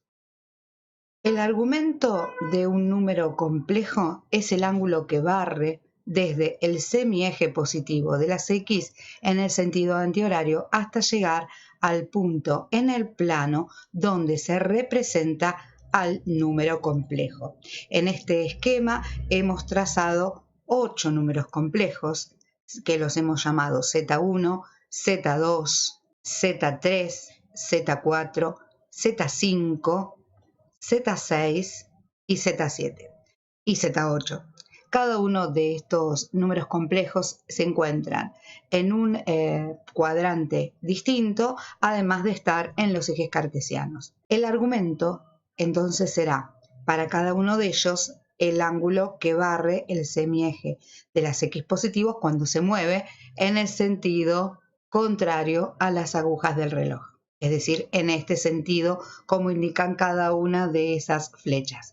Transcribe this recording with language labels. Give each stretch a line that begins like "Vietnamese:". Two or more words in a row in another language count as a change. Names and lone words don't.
Spanish: El argumento de un número complejo es el ángulo que barre desde el semieje positivo de las X en el sentido antihorario hasta llegar al punto en el plano donde se representa al número complejo. En este esquema hemos trazado 8 números complejos que los hemos llamado Z1, Z2, Z3, Z4, Z5, Z6 y Z7 y Z8. Cada uno de estos números complejos se encuentran en un cuadrante distinto, además de estar en los ejes cartesianos. El argumento entonces será para cada uno de ellos el ángulo que barre el semieje de las X positivos cuando se mueve en el sentido contrario a las agujas del reloj, es decir, en este sentido como indican cada una de esas flechas.